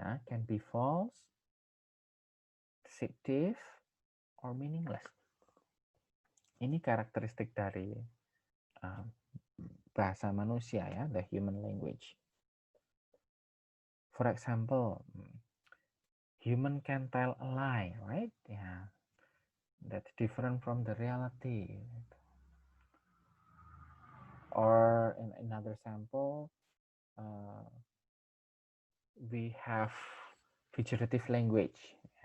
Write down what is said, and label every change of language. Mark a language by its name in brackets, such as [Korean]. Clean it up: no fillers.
[English] Can be false, deceptive, or meaningless. [Indonesian] Ini karakteristik dari bahasa manusia [English] the human language. For example, human can tell a lie, right? That's different from the reality. Or in another sample, we have figurative language.